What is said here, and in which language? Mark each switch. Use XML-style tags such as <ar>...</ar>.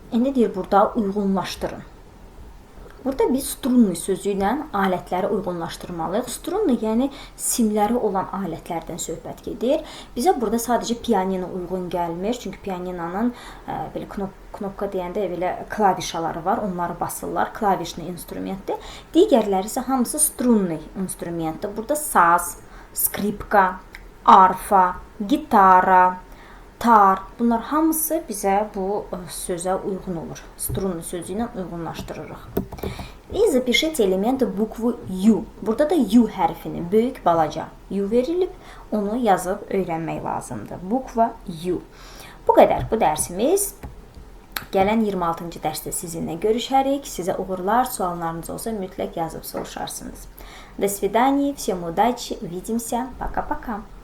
<az>İndi deyir, burada uyğunlaşdırın. Burada biz strunni sözü ilə alətləri uyğunlaşdırmalıyıq. Strunni, yəni simləri olan alətlərdən söhbət gedir. Bizə burada sadəcə pianino uyğun gəlmir. Çünki pianinanın belə knopka deyəndə belə klavişaları var. Onları basırlar. Klavişli instrumentdir. Digərləri isə hamısı strunni instrumentdir. Burada saz, skripka, arfa, gitara, tar. Bunlar hamısı bizə bu sözə uyğun olur. Strunный sözü ilə uyğunlaşdırırıq.</az> <ru>И запишите элементы буквы U.</ru> <az>Burada da U hərfinin böyük, balaca U verilib. Onu yazıb öyrənmək lazımdır. Bukva U. Bu qədər bu dərsimiz. Gələn 26-cı dərsdə sizinlə görüşərik. Sizə uğurlar, suallarınız olsa mütləq yazıb soruşarsınız.</az> <ru>До свидания, всем удачи, увидимся, пока-пока.</ru>